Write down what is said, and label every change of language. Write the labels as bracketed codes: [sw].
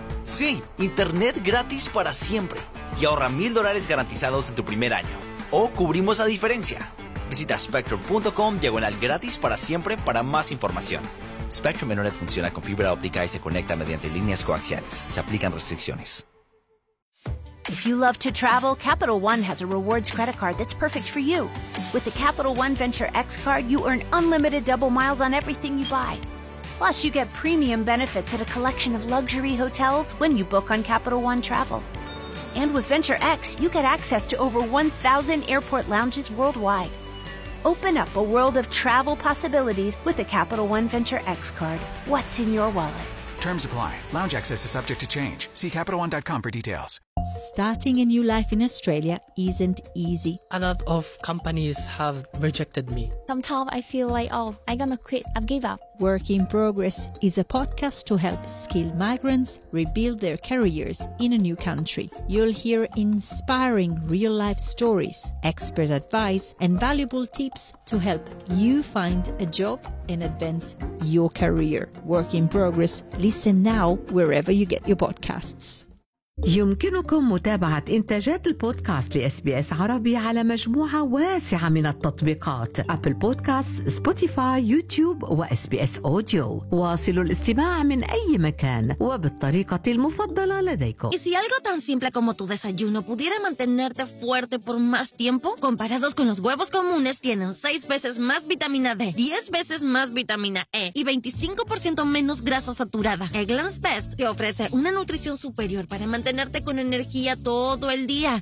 [es] Sí, internet gratis para siempre. Y ahorra $1,000 garantizados en tu primer año. O cubrimos la diferencia. Visita spectrum.com/gratis para siempre para más información. Spectrum en red funciona con fibra óptica y se conecta mediante líneas coaxiales. Se aplican restricciones. [en] If you love to travel, Capital One has a rewards credit card that's perfect for you. With the Capital One Venture X card, you earn unlimited double miles on everything you buy. Plus, you get premium benefits at a collection of luxury hotels when you book on Capital One Travel. And with Venture X, you get access to over 1,000 airport lounges worldwide. Open up a world of travel possibilities with the Capital One Venture X card. What's in your wallet? Terms apply. Lounge access is subject to change. See CapitalOne.com for details. Starting a new life in Australia isn't easy. A lot of companies have rejected me. Sometimes I feel like, oh, I'm gonna quit, I've given up. Work in Progress is a podcast to help skilled migrants rebuild their careers in a new country. You'll hear inspiring real-life stories, expert advice, and valuable tips to help you find a job and advance your career. Work in Progress. Listen now wherever you get your podcasts. [ar] يمكنكم متابعة إنتاجات البودكاست لإس بي إس عربي على مجموعة واسعة من التطبيقات أبل بودكاست، سبوتيفاي، يوتيوب وإس بي إس أوديو. واصلوا الاستماع من أي مكان وبالطريقة المفضلة لديكم. [es] Y si algo tan simple como tu desayuno pudiera mantenerte fuerte por más tiempo, comparados con los huevos comunes, tienen 6 veces más vitamina D, 10 veces más vitamina E y 25% menos grasa saturada. Eggland's Best te ofrece una nutrición superior para mantenerte con energía todo el día.